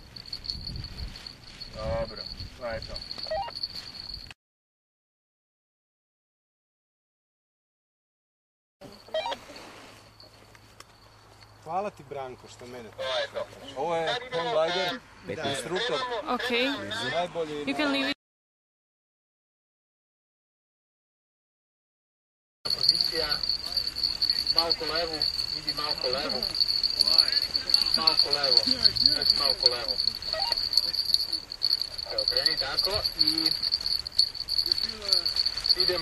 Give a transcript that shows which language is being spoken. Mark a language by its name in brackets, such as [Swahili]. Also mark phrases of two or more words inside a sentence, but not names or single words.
[Serbian] Dobro, to je to. Hvala ti Branko što mene. To je to. Ovo je Tom Lider, instruktor. Okay. Najbolji. [English] You can leave it. [Serbian] Pozicija. Malko levu. Idi malko levu. Još malko levu. Okreni tako i idemo.